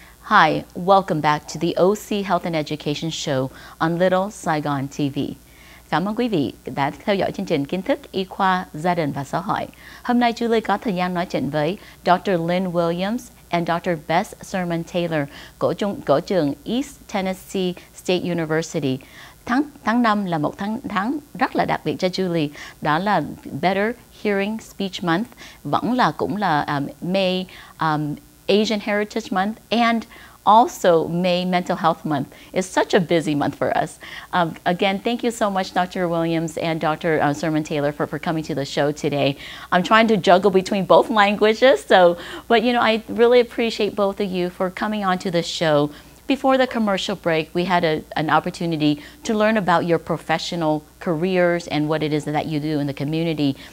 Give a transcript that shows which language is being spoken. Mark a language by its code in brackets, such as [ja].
[en] Hi, welcome back to the OC Health and Education Show on Little Saigon TV. [vi] Cảm ơn quý vị đã theo dõi chương trình Kiến thức Y Khoa, Gia đình và Xã hội. Hôm nay Julie có thời gian nói chuyện với Dr. Lynn Williams and Dr. Bess Taylor của trường East Tennessee State University. Tháng 5 là một tháng rất là đặc biệt cho Julie, đó là Better Hearing Speech Month, cũng là May Asian Heritage Month, [en] and also May Mental Health Month. It's such a busy month for us. Again, thank you so much, Dr. Williams and Dr. Taylor, for coming to the show today. I'm trying to juggle between both languages, but I really appreciate both of you for coming on to the show. Before the commercial break, we had an opportunity to learn about your professional careers and what it is that you do in the community.